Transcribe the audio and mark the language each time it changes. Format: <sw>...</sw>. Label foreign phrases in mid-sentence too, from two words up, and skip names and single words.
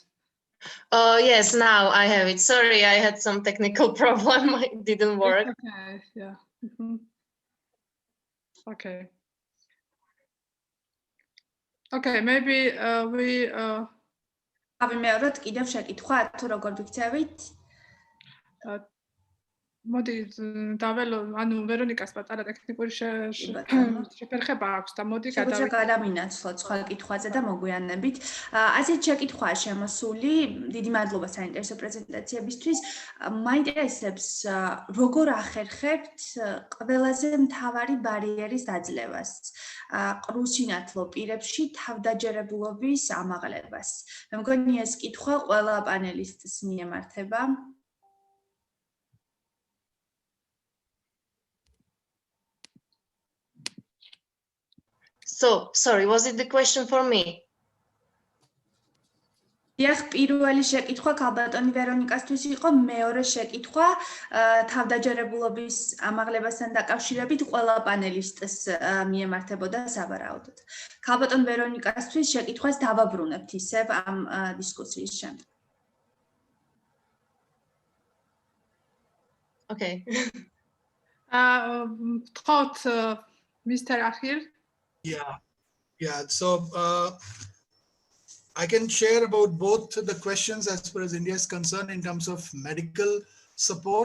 <en>Yes, now I have it. Sorry, I had some technical problem. It didn't work. Okay, yeah. Okay. Okay, maybe we</en> <ka>ავიმეოროთ კიდევ შეკითხვა თუ როგორ ვიქცევით? მოდი დაველო, ანუ ვერონიკას პატარა ტექნიკური შეფერხება აქვს და მოდი გადავინაცვლოთ სხვა კითხვაზე და მოგვიანებით. ასეთ შეკითხვაა შემოსული. დიდი მადლობა საინტერესო პრეზენტაციებისთვის. მაინტერესებს როგორ ახერხებთ ყველაზე მთავარი ბარიერის დაძლევას ყრუ სინათლო პირებში თავდაჯერებულობის ამაღლებას. მე მგონი ეს კითხვა ყველა პანელისტს მიემართება.</ka> <en>So, sorry, was it the question for me?</en> <ka>დიახ, პირველი შეკითხვა ქალბატონი ვერონიკასთვის იყო, მეორე შეკითხვა თავდაჯერებულობის ამაღლებასთან დაკავშირებით ყველა პანელისტს მიემართებოდა სავარაუდოდ. ქალბატონ ვერონიკასთვის შეკითხვას დავაბრუნებთ ისევ ამ დისკუსიის შემდეგ.</ka> <en>Okay. Thought Mr. Akhil? Yeah. So I can share about both the questions as far as India is concerned in terms of medical support.</en>